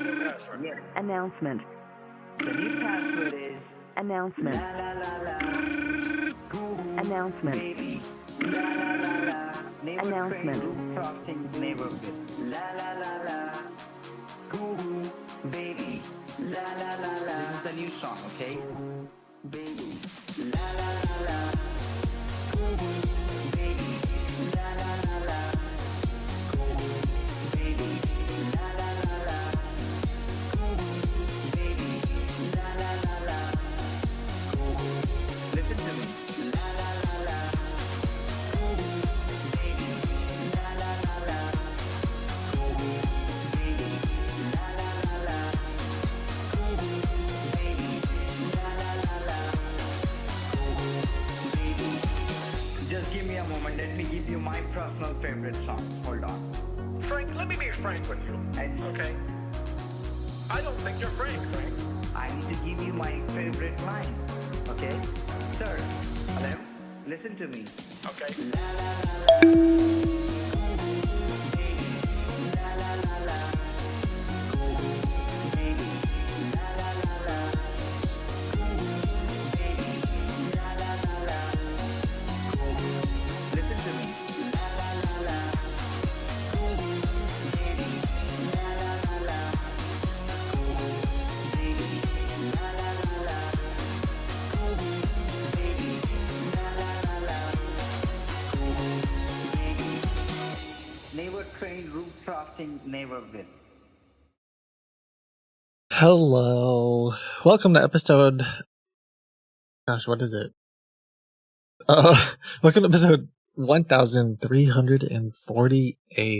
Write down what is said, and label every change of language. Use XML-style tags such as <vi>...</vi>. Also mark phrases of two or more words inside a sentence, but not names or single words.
<en>password. Yes. Announcement. The new password is Announcement. la la la la. Announcement. Baby. La la la la. Neighbor Announcement. train roof crossing neighborhood. La la la la. Goo baby. La la la la. This is the new song, okay? Baby. La la la la. Goo baby. La la la la. Goo baby. La la la la. Baby, la la la la. Listen to me. La la la la. Baby, la la la la. Baby, la la la la. Baby, la la la la. Baby, just give me a moment. Let me give you my personal favorite song. Hold on. Frank, let me be frank with you. Okay? I don't think you're frank, Frank. I need to give you my favorite line. Okay? Sir, hello? Listen to me. Okay? La la la la. Baby, la la la la. Baby, la la la la. Baby, la la la la. Listen to me. La la la la. Baby, la la la la. Baby, la la la la. Baby, la la la la. Baby, neighbor train roof crossing neighborhood. Hello. Welcome to episode... Gosh, what is it? Welcome to episode 1348.</en>